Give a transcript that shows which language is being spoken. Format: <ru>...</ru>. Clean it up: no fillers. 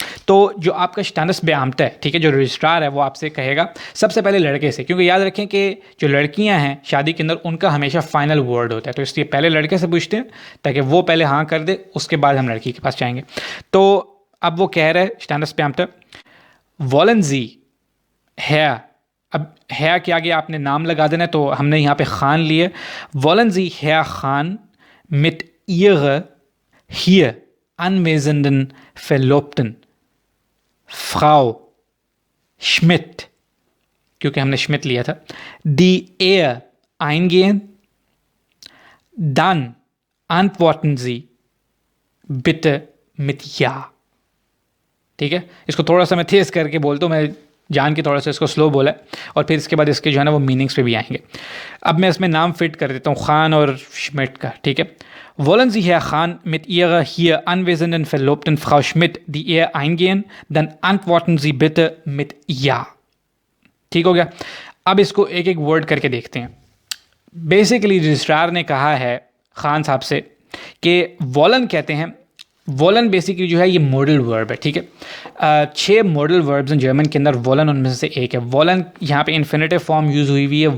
<ur>تو جو آپ کا اسٹینڈرس بیامتہ ہے، ٹھیک ہے، جو رجسٹرار ہے وہ آپ سے کہے گا سب سے پہلے لڑکے سے، کیونکہ یاد رکھیں کہ جو لڑکیاں ہیں شادی کے اندر ان کا ہمیشہ فائنل ورڈ ہوتا ہے، تو اس لیے پہلے لڑکے سے پوچھتے ہیں تاکہ وہ پہلے ہاں کر دے، اس کے بعد ہم لڑکی کے پاس جائیں گے. تو اب وہ کہہ رہے اسٹینڈرس بیامتہ</ur> <de>wollen Sie Herr،</de> <ur>اب ہیا کے آگے آپ نے نام لگا دینا ہے تو ہم نے یہاں پہ خان لیے.</ur> <de>wollen Sie Herr Khan mit Ihrer hier anwesenden Verlobten Frau Schmidt،</de> <ur>کیونکہ ہم نے شمٹ لیا تھا،</ur> <de>die Ehe eingehen، dann antworten Sie bitte mit Ja.</de> <ur>ٹھیک ہے، اس کو تھوڑا سا میں تیز کر کے بولتا ہوں، میں جان کے تھوڑا سا اس کو سلو بولا ہے، اور پھر اس کے بعد اس کے جو ہے نا وہ میننگس پہ بھی آئیں گے. اب میں اس میں نام فٹ کر دیتا ہوں خان اور شمٹ کا، ٹھیک ہے.</ur> <de>wollen Sie Herr Khan mit Ihrer hier anwesenden Verlobten Frau Schmidt die Ehe eingehen, dann antworten Sie bitte mit Ja.</de> <ur>ٹھیک ہو گیا. اب اس کو ایک ایک ورڈ کر کے دیکھتے ہیں. بیسیکلی رجسٹرار نے کہا ہے خان صاحب سے کہ wollen کہتے ہیں، wollen بیسیکلی جو ہے یہ ماڈل ورب ہے، ٹھیک ہے. 6 ماڈل وربز ہیں جرمن کے اندر، wollen ان میں سے ایک ہے. wollen یہاں پہ انفینیٹیو فارم یوز ہوئی ہوئی ہے.</ur>